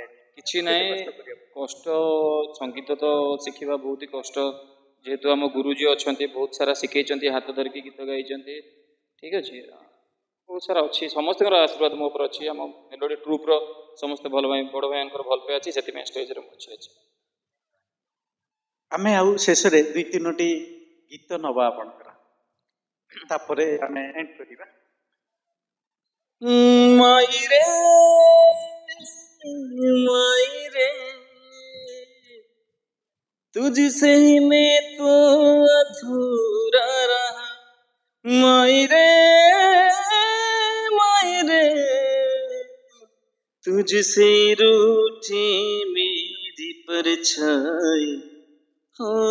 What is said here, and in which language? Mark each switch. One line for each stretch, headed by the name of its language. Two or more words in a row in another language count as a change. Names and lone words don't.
Odia: କିଛି ନାହିଁ କଷ୍ଟ ସଙ୍ଗୀତ ତ ଶିଖିବା ବହୁତ ହି କଷ୍ଟ ଯେହେତୁ ଆମ ଗୁରୁଜୀ ଅଛନ୍ତି ବହୁତ ସାରା ଶିଖେଇଛନ୍ତି ହାତ ଧରିକି ଗୀତ ଗାଇଛନ୍ତି ଠିକ ଅଛି ବହୁତ ସାରା ଅଛି ସମସ୍ତଙ୍କର ଆଶୀର୍ବାଦ ମୋ ଉପରେ ଅଛି ଆମ
English: melody troupe
Odia: ସମସ୍ତେ ଭଲ ଭାଇ ବଡ଼ ଭାଇଙ୍କର ଭଲ ପାଇବା ଅଛି ସେଥିପାଇଁ ଷ୍ଟେଜରେ ମୁଁ ଅଛି। ଆମେ ଆଉ ଶେଷରେ 2-3ଟି ଗୀତ ନବା ଆପଣଙ୍କର ତାପରେ ଆମେ ଏଣ୍ଡ କରିବା।
Hindi: ମାଇରେ मायरे तुझसे ही मैं तो अधूरा रहा मायरे मायरे तुझसे रूठी मेरी परछाई हो